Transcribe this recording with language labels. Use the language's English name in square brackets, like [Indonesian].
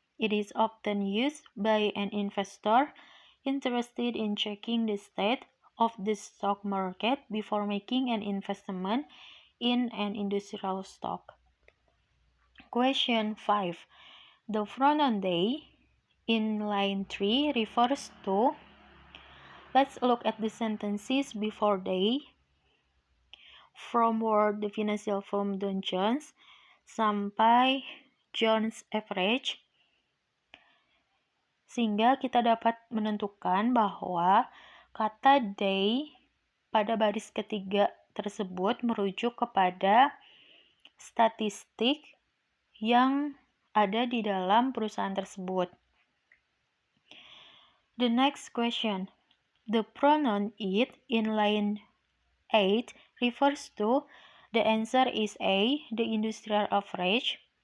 [English] It is often used by an investor interested in checking the state of the stock market before making an investment in an industrial stock. Question 5. The pronoun they in line 3 refers to. Let's look at the sentences before they. From word the financial firm Dow Jones [Indonesian] sampai Jones average, sehingga kita dapat menentukan bahwa kata they pada baris ketiga tersebut merujuk kepada statistik yang ada di dalam perusahaan tersebut. [English] The next question. The pronoun it in line 8 refers to. The answer is A, the industrial average.